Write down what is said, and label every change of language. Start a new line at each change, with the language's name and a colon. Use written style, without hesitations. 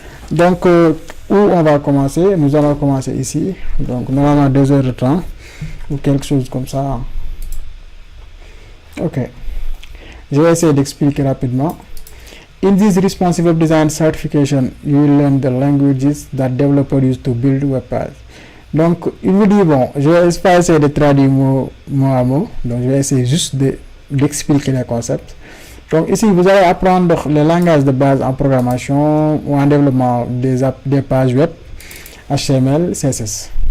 French: Donc, où on va commencer? Nous allons commencer ici. Donc, normalement 2 heures de temps ou quelque chose comme ça. Ok. Je vais essayer d'expliquer rapidement.
English: In this responsive web design certification, you will learn the languages that developers use to build web pages.
French: Donc, il vous dit, bon, je vais pas essayer de traduire mot à mot, donc je vais essayer juste d'expliquer les concepts. Donc ici, vous allez apprendre les langages de base en programmation ou en développement des pages web, HTML, CSS.